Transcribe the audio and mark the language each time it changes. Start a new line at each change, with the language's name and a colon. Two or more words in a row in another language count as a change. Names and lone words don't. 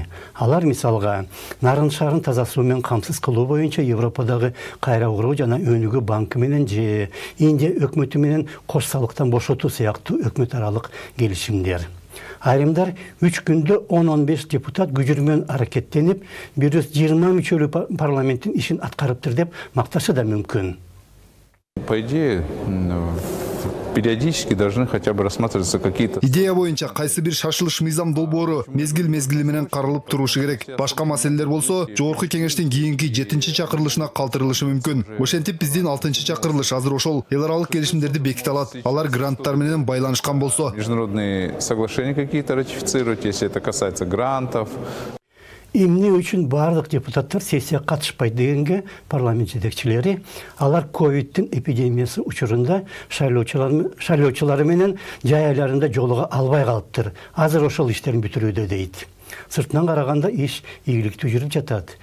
Kyrgyz: Алар мисалга нарын шаарын таза суу менен камсыз кылуу боюнча Европадагы кайра куруу жана өнүгүү банкы менен же Индия өкмөтү менен кош салыктан бошотуу сыяктуу өкмөт аралык келишимдер. Айрымдар 3 күндө 10-15 депутат күчү менен аракеттенип, 120 мүчөлүү парламенттин ишин аткарыптыр деп макташы да мүмкүн.
Russian: По идее, периодически должны хотя бы рассматриваться какие-то...
Kyrgyz: Идея боюнча кайсы бир шашылыш мыйзам долбоору мезгил менен каралып турушу керек. Башка маселелер болсо, Жогорку Кеңештин кийинки 7-чакырылышына калтырылышы мүмкүн. Ошентип биздин 6-чакырылыш азыр ошол эл аралык келишимдерди беките алат. Алар гранттар менен байланышкан болсо.
Russian: Международные соглашения какие-то ратифицировать, если это касается грантов.
Kyrgyz: Эмне үчүн бардык депутаттар сессияга катышпайт дегенге парламент жетекчилери алар ковидтин эпидемиясы учурунда шайлоочулары менен жай айларында жолуга албай калыптыр. Азыр ошол иштерин бүтүрүүдө дейт. Сыртынан караганда иш ийгиликтүү жүрүп жатат.